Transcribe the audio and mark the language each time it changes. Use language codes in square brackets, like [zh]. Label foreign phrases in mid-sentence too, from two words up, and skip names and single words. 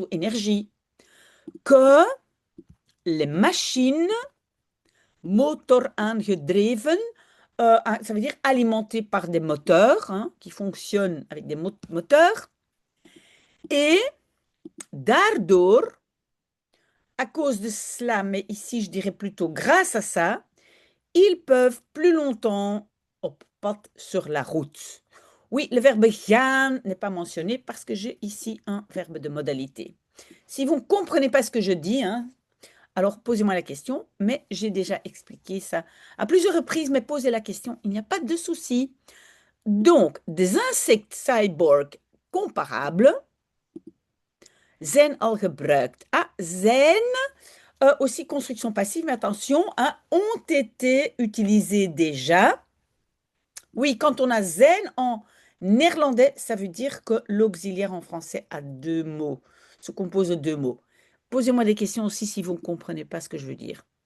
[fr] énergie, que les machines [nl] motor aangedreven, [fr] ça veut dire alimentées par des moteurs, hein, qui fonctionnent avec des moteurs, et daardoor, à cause de cela, mais ici je dirais plutôt grâce à ça, ils peuvent plus longtemps [nl] op pad [fr] sur la route. Oui, le verbe gaan n'est pas mentionné parce que j'ai ici un verbe de modalité. Si vous ne comprenez pas ce que je dis, hein, alors posez-moi la question, mais j'ai déjà expliqué ça à plusieurs reprises, mais posez la question, il n'y a pas de souci. Donc, des insectes cyborg comparables [nl] zijn al gebruikt. [fr] Ah, zijn, aussi construction passive, mais attention, hein, ont été utilisés déjà. Oui, quand on a zen en néerlandais, ça veut dire que l'auxiliaire en français a deux mots, se compose de deux mots. Posez-moi des questions aussi si vous ne comprenez pas ce que je veux dire.